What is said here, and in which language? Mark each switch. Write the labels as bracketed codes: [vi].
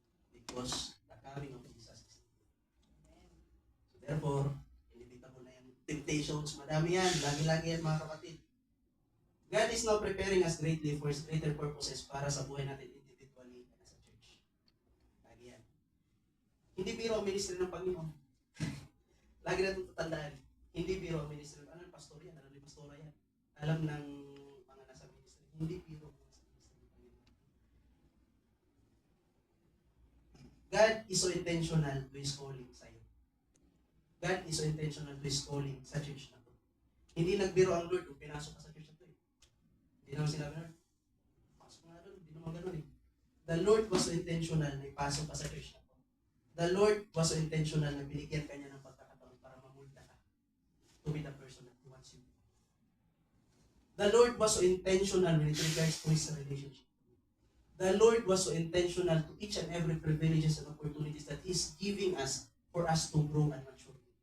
[en] Because the coming of Jesus is near. So therefore, inevitable [tl] na yan. [en] Temptations, [tl] madami yan. Lagi-lagi yan mga kapatid. [en] God is now preparing us greatly for His greater purposes [tl] para sa buhay natin [en] individually and as a church. [tl] Lagi yan. Hindi biro ang ministry ng Panginoon. Lagi natin tatandaan. Hindi biro ang ministry. Ano yung pastor yan? Ano yung pastora yan? Alam ng mga nasa ministry. Hindi biro ang nasa ministry ng Panginoon. [en] God is so intentional to His calling [tl] sa'yo. [en] God is so intentional to His calling [tl] sa church na to. Hindi nagbiro ang Lord kung pinasok ka sa church na to eh. Hindi naman sinabi na, pasok nga doon. Hindi naman ganun eh. [en] The Lord was so intentional [tl] na ipasok ka sa church na to. [en] The Lord was so intentional [tl] na binigyan ka niya ng pagkakataon para mamulta ka [en] to be the person that He wants you to be. The Lord was so intentional when it regards to His relationship. The Lord was so intentional to each and every privileges and opportunities that He's giving us for us to grow and mature.